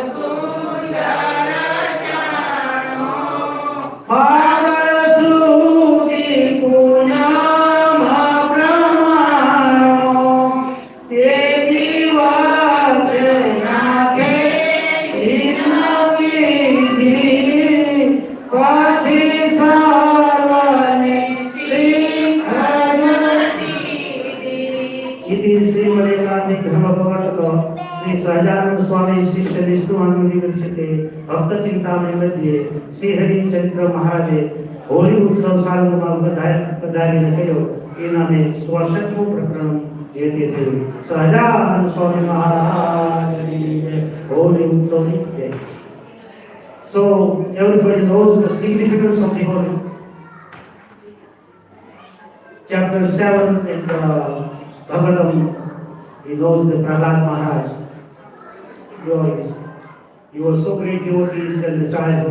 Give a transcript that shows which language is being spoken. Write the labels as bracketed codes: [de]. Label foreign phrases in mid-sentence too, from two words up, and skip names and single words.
[gu] ફાગણ સુધી પૂનમ પ્રમાણો, તે દિવસે નાખે હિમગીરી, પછી સર્વને [sa] इति श्रीमदेकान्ते धर्मप्रवर्तक श्री सहजानंद स्वामी शिष्य विष्णुआनंद विरचिते भक्त चिंतामणि मध्ये श्रीहरि चरित्र महाराजे होली उत्सव [gu] सालમાં પધારીને થયો એના મેં 64મું પ્રકરણ જે તે થયું. [sa] સહજાનંદ સ્વામી મહારાજની જય. હોલી ઉત્સવની જય. [en] So everybody knows the significance of the Holy. Chapter 7 in the Bhagavatam, he knows the Prahlad Maharaj. He was so great devotees in the childhood.